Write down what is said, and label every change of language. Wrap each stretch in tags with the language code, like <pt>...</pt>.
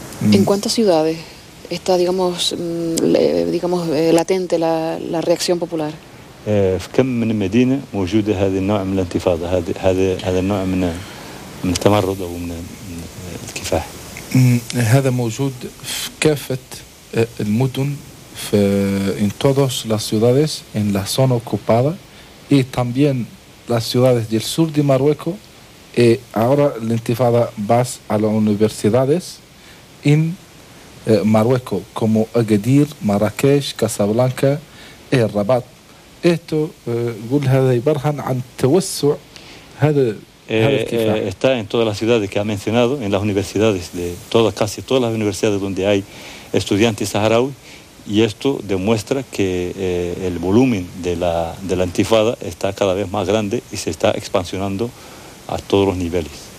<es>¿En cuántas ciudades está, digamos, digamos latente la, la reacción popular?</es> <ar>كم من مدينة موجودة هذا النوع من الانتفاضة هذا النوع من التمرد أو من الكفاح؟ هذا موجود في كافة المدن في</ar> <es>en todas las ciudades en la zona ocupada y también las ciudades del sur de Marruecos. Ahora la intifada va a las universidades en Marruecos como Agadir, Marrakech, Casablanca y Rabat.</es> <ar>Esto قول هذا يبرهن عن توسع هذا.</ar> <es>Está en todas las ciudades que ha mencionado, en las universidades de todas, casi todas las universidades donde hay estudiantes saharauis, y esto demuestra que el volumen de la intifada está cada vez más grande y se está expansionando a todos los niveles.</es>